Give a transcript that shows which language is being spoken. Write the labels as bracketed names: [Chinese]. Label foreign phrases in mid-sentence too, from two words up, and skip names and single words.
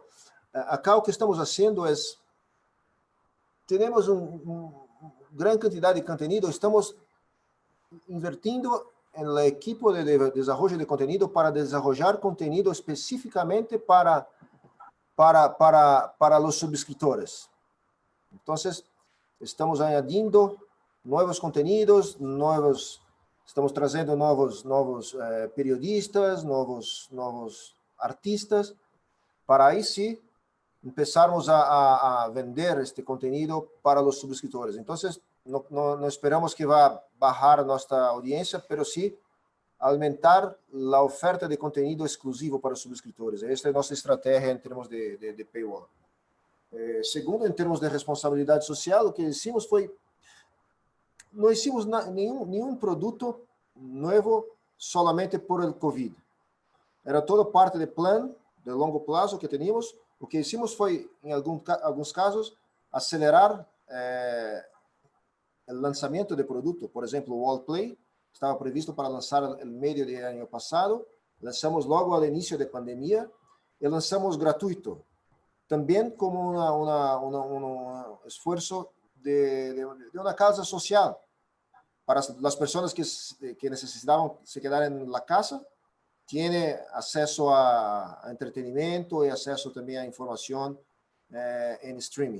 [Spanish] Acá lo que estamos haciendo es, tenemos una gran cantidad de contenido, estamos invirtiendo en el equipo de desarrollo de contenido para desarrollar contenido específicamente para los suscriptores. Entonces, estamos añadiendo nuevos contenidos, estamos [Portuguese] trazendo novos periodistas, novos artistas, [Spanish] para ahí sí empezarmos a vender este contenido para los suscriptores. Entonces, no esperamos que va a bajar nuestra audiencia, pero sí aumentar la oferta de contenido exclusivo para [Portuguese] os subscritores. Esta é a nossa estratégia em termos de paywall. Segundo, em termos de responsabilidade social, o que hicimos foi, não hicimos nenhum produto novo [Spanish] solamente por el COVID. [Portuguese] Era toda parte de plano de longo prazo que teníamos. O que hicimos foi, em alguns casos, acelerar o lançamento de produto. Por exemplo, o Wallplay estava previsto para lançar no meio do ano passado, lançamos logo ao início da pandemia e lançamos gratuito, também como um esforço de uma causa social para as pessoas que necessitavam se quedar na casa, tem acesso a entretenimento e acesso também a informação em streaming.